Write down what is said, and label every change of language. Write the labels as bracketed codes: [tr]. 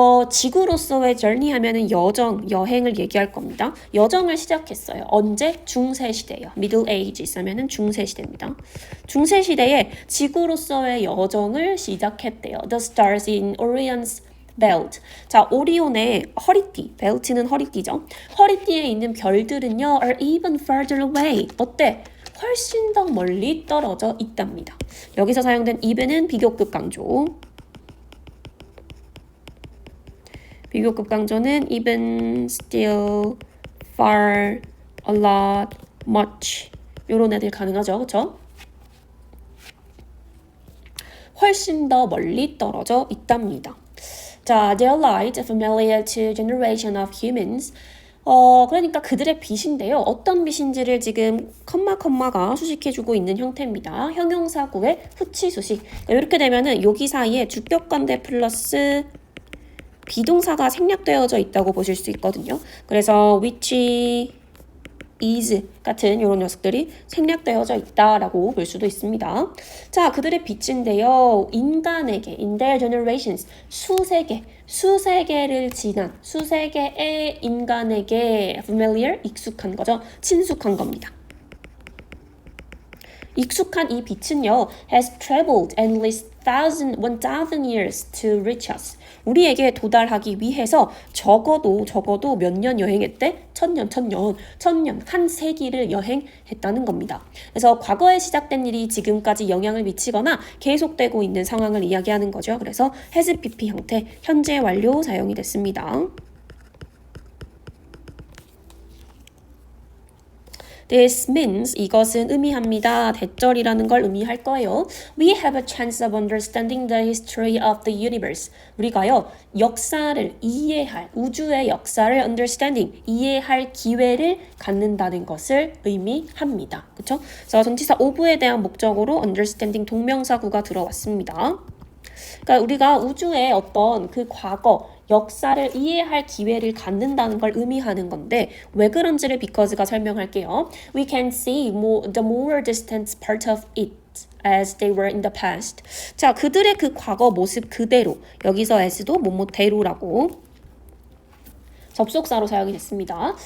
[ko] 지구로서의 journey 하면은 여행을 얘기할 겁니다. 여정을 시작했어요. 언제? 중세시대요. Middle Ages 하면은 중세시대입니다. 중세시대에 지구로서의 여정을 시작했대요. [en] The stars in Orion's belt. [ko] 자, 오리온의 허리띠, 벨트는 허리띠죠. 허리띠에 있는 별들은요, [en] are even further away. [ko] 어때? 훨씬 더 멀리 떨어져 있답니다. 여기서 사용된 even은 비교급 강조. 비교급 강조는 even, still, far, a lot, much 요런 애들 가능하죠. 그쵸? 훨씬 더 멀리 떨어져 있답니다. [en] 자, their light familiar to generation of humans. [ko] 그러니까 그들의 빛인데요. 어떤 빛인지를 지금 컴마가 수식해주고 있는 형태입니다. 형용사구의 후치 수식. 이렇게 되면은 여기 사이에 주격관대 플러스 비동사가 생략되어져 있다고 보실 수 있거든요. 그래서 which is 같은 이런 녀석들이 생략되어져 있다라고 볼 수도 있습니다. 자, 그들의 빛인데요. 인간에게, [en] in their generations, [ko] 수세계를 지난, 수세계의 인간에게 familiar, 익숙한 거죠. 친숙한 겁니다. 익숙한 이 빛은요, [en] has traveled endless 1,000 years to reach us. [ko] 우리에게 도달하기 위해서 적어도 몇 년 여행했대? 천년, 한 세기를 여행했다는 겁니다. 그래서 과거에 시작된 일이 지금까지 영향을 미치거나 계속되고 있는 상황을 이야기하는 거죠. 그래서 has pp 형태, 현재 완료 사용이 됐습니다. [en] This means [ko] 이것은 의미합니다. 대절이라는 걸 의미할 거예요. [en] We have a chance of understanding the history of the universe. [ko] 우리가요, 역사를 이해할, 우주의 역사를 understanding, 이해할 기회를 갖는다는 것을 의미합니다. 그렇죠? 그래서 전치사 of에 대한 목적으로 understanding 동명사구가 들어왔습니다. 그러니까 우리가 우주의 어떤 그 과거, 역사를 이해할 기회를 갖는다는 걸 의미하는 건데 왜 그런지를 because가 설명할게요. [en] We can see the more distant part of it as they were in the past. [ko] 자, 그들의 그 과거 모습 그대로, 여기서 as도 뭐뭐대로라고 접속사로 사용이 됐습니다.